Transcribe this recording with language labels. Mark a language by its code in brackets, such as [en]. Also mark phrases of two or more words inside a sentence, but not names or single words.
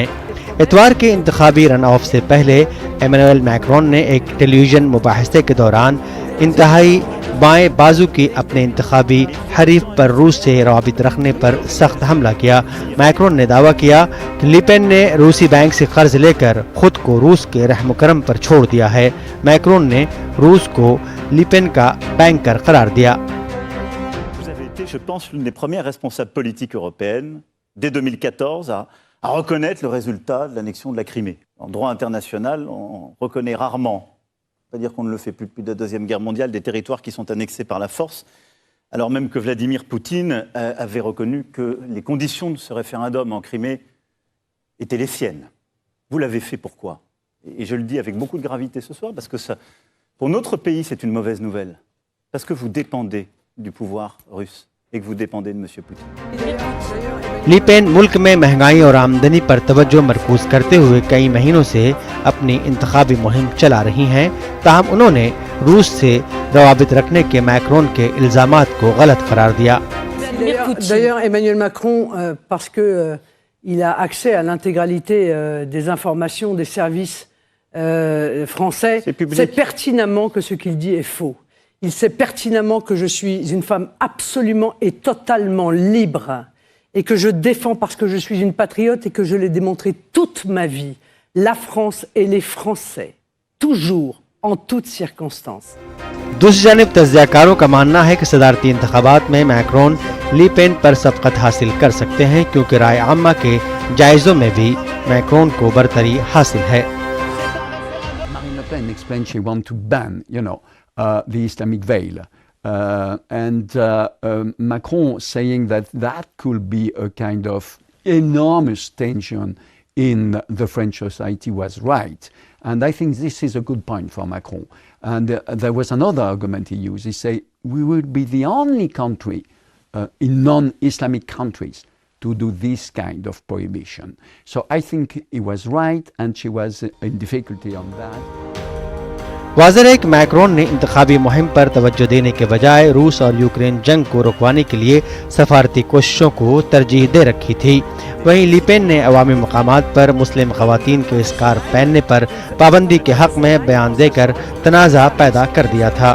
[ur] اتوار کے انتخابی [en] run off [ur] سے پہلے ایمانوئل میکرون نے ایک ٹیلی ویژن مباحثے کے دوران انتہائی بائیں بازو کی اپنے انتخابی حریف پر روس سے روابط رکھنے پر سخت حملہ کیا. میکرون نے دعویٰ کیا کہ لی پین نے روسی بینک سے قرض لے کر خود کو روس کے رحم کرم پر چھوڑ دیا ہے. میکرون نے روس کو لی پین کا بینکر قرار دیا. [fr] Vous avez été, je pense, l'une des premières responsables politiques européennes, dès 2014, à reconnaître le résultat de l'annexion de la Crimée. En droit international, on reconnaît rarement, c'est-à-dire qu'on ne le fait plus depuis la Deuxième Guerre mondiale, des territoires qui sont annexés par la force, alors même que Vladimir Poutine avait reconnu que les conditions de ce référendum en Crimée étaient les siennes. Vous l'avez fait pourquoi? Et je le dis avec beaucoup de gravité ce soir, parce que ça, pour notre pays, c'est une mauvaise nouvelle. Parce que vous dépendez du pouvoir russe et que vous dépendez de M. Poutine. [ur] لی پین ملک میں مہنگائی اور آمدنی پر توجہ مرکوز کرتے ہوئے کئی مہینوں سے اپنی انتخابی مہم چلا رہی ہیں. تاہم انہوں نے روس سے روابط رکھنے کے میکرون کے الزامات کو غلط قرار دیا. [fr] D'ailleurs, Emmanuel Macron, parce que il a accès à l'intégralité des informations des services français, sait pertinemment que ce qu'il dit est faux. Il sait pertinemment que je suis une femme absolument et totalement libre et que je défends parce que je suis une patriote et que je l'ai démontré toute ma vie, la France et les Français, toujours, en toutes circonstances. [ur] دوسری جانب تجزیہ کاروں کا ماننا ہے کہ صدارتی انتخابات میں میکرون لی پین پر سبقت حاصل کر سکتے ہیں کیونکہ رائے عامہ کے جائزوں میں بھی میکرون کو برتری حاصل ہے. [en] Marine Le Pen explained she wants to ban, the Islamic veil. Macron saying that could be a kind of enormous tension in the French society was right. And I think this is a good point for Macron. And there was another argument he used. He said, we would be the only country in non-Islamic countries to do this kind of prohibition. So I think he was right and she was in difficulty on that. [ur] واضح ہے کہ میکرون نے انتخابی مہم پر توجہ دینے کے بجائے روس اور یوکرین جنگ کو رکوانے کے لیے سفارتی کوششوں کو ترجیح دے رکھی تھی. وہیں لی پین نے عوامی مقامات پر مسلم خواتین کے اسکارف پہننے پر پابندی کے حق میں بیان دے کر تنازعہ پیدا کر دیا تھا.